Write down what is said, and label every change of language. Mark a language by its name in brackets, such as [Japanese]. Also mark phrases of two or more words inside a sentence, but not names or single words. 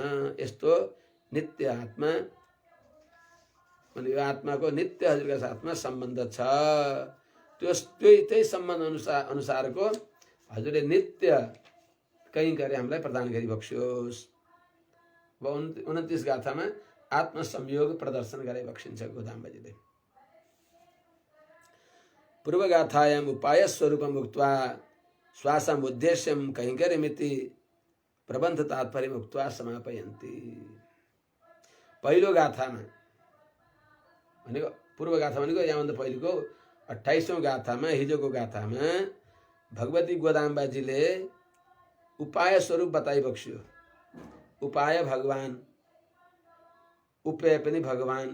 [Nepali] यस्तो नित्य आत्मा, अनि यो आत्माको नित्य हजुरका साथमा सम्बन्ध छ। त्यही सम्बन्ध अनुसारको हजुरले नित्य कैङ्कर्य हामीलाई प्रदान गरिबक्स्योस्। अब 29 गाथामा आत्मसंयोग प्रदर्शन गरे बक्सिन्छ गोदाम्बाजीले। [Sanskrit] पूर्व गाथायाम उपाय स्वरूपम उक्त्वा श्वासम उद्देश्यम कैङ्कर्यमिति प्रबन्ध तात्पर्यम उक्त्वा समापयन्ति। [Nepali] पहिलो गाथामा भनेको पूर्व गाथा भनेको यहाँभन्दा पहिलेको 28औं गाथामा, हिजोको गाथामा भगवती गोदाम्बाजीले उपाय स्वरूप बताइबक्स्यो। उपाय भगवान, उपाय पनि भगवान।